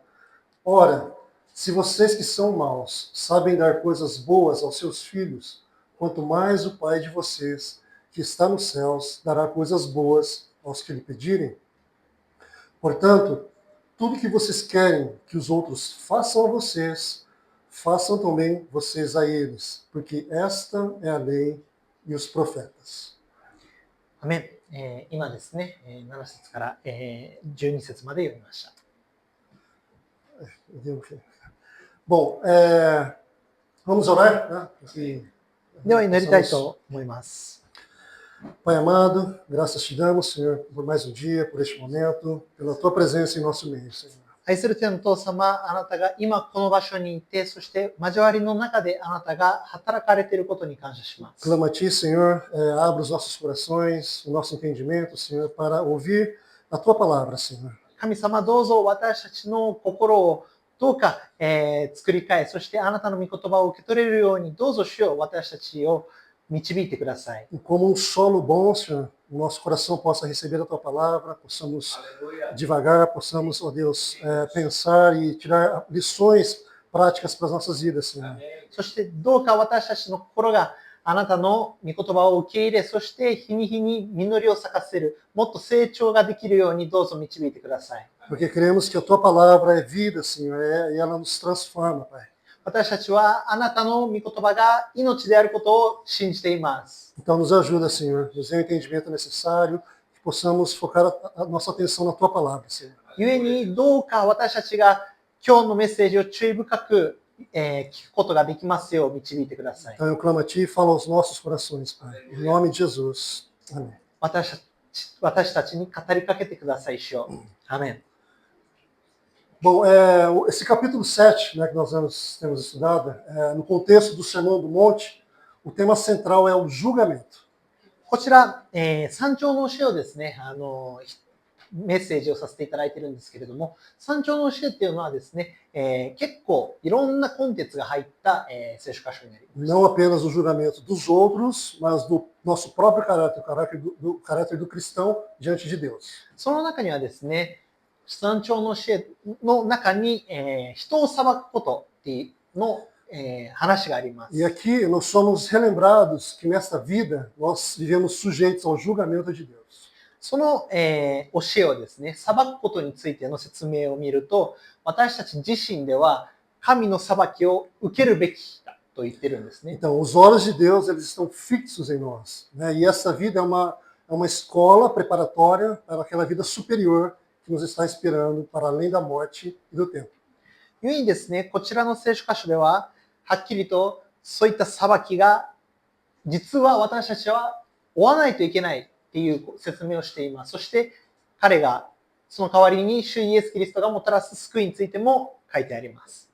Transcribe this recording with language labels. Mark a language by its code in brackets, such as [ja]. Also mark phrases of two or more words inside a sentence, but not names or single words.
[pt] Ora, se vocês que são maus sabem dar coisas boas aos seus filhos, quanto mais o Pai de vocês, que está nos céus, dará coisas boas aos que lhe pedirem. Portanto, tudo que vocês querem que os outros façam a vocês, façam também vocês a eles, porque esta é a lei e os profetas. [ja] う。アメン。今ですね、7節から、12節まで読みました。 [pt] Bom, vamos orar, né? Aqui, [ja] では、祈りたいと思います。 [pt] Pai amado, graças te damos, Senhor, por mais um dia, por este momento, pela tua presença em nosso meio, Senhor. [ja] 愛する天のお父様、あなたが今この場所にいて、そして交わりの中であなたが働かれていることに感謝します。 [pt] Clamo a ti, Senhor, abra os nossos corações, o nosso entendimento, Senhor, para ouvir a tua palavra, Senhor. [ja] 神様、どうぞ私たちの心をどうか、作り変え、そしてあなたの御言葉を受け取れるように、どうぞ主よ私たちを導いてください。 [pt] E como solo bom, Senhor, o nosso coração possa receber a tua palavra, possamos devagar, possamos, ó Deus, pensar e tirar lições práticas para as nossas vidas, Senhor. [ja] そしてどうか私たちの心があなたの御言葉を受け入れ、そして日に日に実りを咲かせる、もっと成長ができるようにどうぞ導いてください。 [pt] Porque cremos que a tua palavra é vida, Senhor, e ela nos transforma, Pai. [ja] 私たちはあなたの御言葉が命であることを信じています。 [pt] Então nos ajuda, Senhor, nos dê o entendimento necessário, que possamos focar a nossa atenção na tua palavra, Senhor. [ja] 故にどうか私たちが今日のメッセージを注意深く、聞くことができますよう導いてください。 [pt] Então eu clamo a ti e falo aos nossos corações, Pai. Em nome de Jesus. Amém. [ja] 私たちに語りかけてください、主よ。アメン。 [pt] Bom, esse capítulo 7, né, que nós temos estudado, no contexto do Sermão do Monte, o tema central é o julgamento. [ja] こちら、山頂の教えをですね、メッセージをさせていただいているんですけれども、山頂の教えっていうのはですね、結構いろんなコンテンツが入った、聖書箇所になります。 [pt] Não apenas o julgamento dos outros, mas do nosso próprio caráter, o caráter do cristão diante de Deus. [ja] その中にはですね、山頂の教えの中に、人を裁くことっていうの、話があります。 [pt] E aqui nós somos relembrados que nesta vida nós vivemos sujeitos ao julgamento de Deus. [ja] その、教えをですね、裁くことについての説明を見ると、私たち自身では神の裁きを受けるべきだと言ってるんですね。 [pt] Então, os olhos de Deus eles estão fixos em nós, né? E essa vida é uma escola preparatória para aquela vida superior que nos está esperando para além da morte e do tempo. [ja] 故にですね、こちらの聖書箇所では、はっきりとそういった裁きが、実は私たちは追わないといけないっていう説明をしています。そして彼が、その代わりに主イエス・キリストがもたらす救いについても書いてあります。